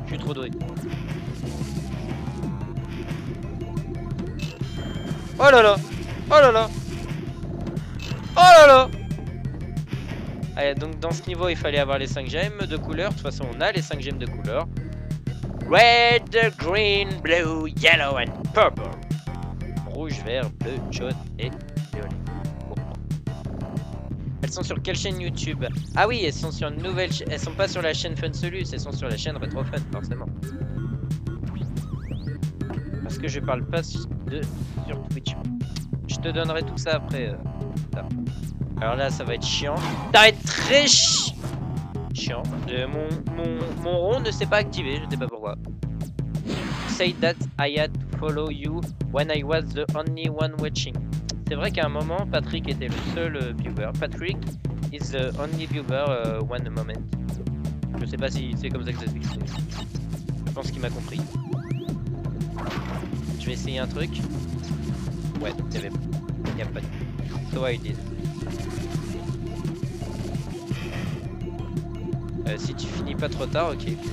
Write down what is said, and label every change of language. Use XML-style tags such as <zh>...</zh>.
<fr>Je suis trop doué. Oh là là. Oh là là. Oh là là. Allez, donc dans ce niveau, il fallait avoir les 5 gemmes de couleur. De toute façon, on a les 5 gemmes de couleur.</fr> <en>Red, green, blue, yellow and purple.</en> <fr>Rouge, vert, bleu, jaune et violet. Elles sont sur quelle chaîne YouTube? Ah oui, elles sont sur une nouvelle chaîne. Elles sont pas sur la chaîne FunSolus, elles sont sur la chaîne RetroFun, forcément. Parce que je parle pas sur Twitch. Je te donnerai tout ça après. Alors là, ça va être chiant. Ça va être très chiant. Mon rond ne s'est pas activé, je sais pas pourquoi.</fr> <en>Say that I had to follow you when I was the only one watching.</en> <fr>C'est vrai qu'à un moment, Patrick était le seul viewer.</fr> <en>Patrick is the only viewer one moment.</en> <fr>Je sais pas si c'est comme ça que ça se dit. Je pense qu'il m'a compris. Je vais essayer un truc. Ouais, il n'y a pas de...</fr> <en>So I did.</en> <fr>Si tu finis pas trop tard, ok.</fr>